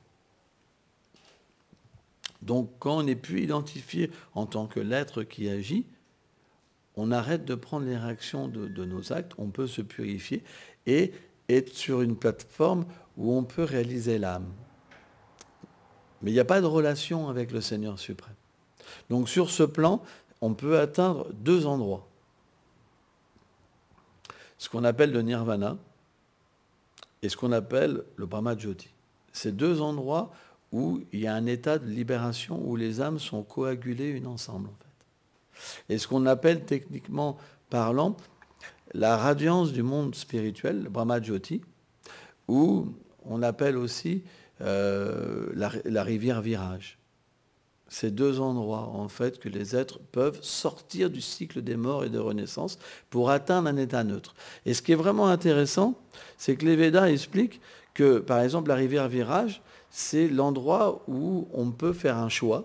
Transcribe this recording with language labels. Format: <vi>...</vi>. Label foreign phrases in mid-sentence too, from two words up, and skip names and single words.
<fr>Donc quand on n'est plus identifié en tant que l'être qui agit, on arrête de prendre les réactions de nos actes, on peut se purifier et être sur une plateforme où on peut réaliser l'âme. Mais il n'y a pas de relation avec le Seigneur suprême. Donc sur ce plan, on peut atteindre deux endroits. Ce qu'on appelle le nirvana et ce qu'on appelle le brahma-jyoti. C'est deux endroits où il y a un état de libération, où les âmes sont coagulées une ensemble, en fait. Et ce qu'on appelle techniquement parlant la radiance du monde spirituel, le brahma-jyoti, où on appelle aussi la rivière virage. Ces deux endroits, en fait, que les êtres peuvent sortir du cycle des morts et de renaissance pour atteindre un état neutre. Et ce qui est vraiment intéressant, c'est que les Védas expliquent que, par exemple, la rivière virage, c'est l'endroit où on peut faire un choix.</fr>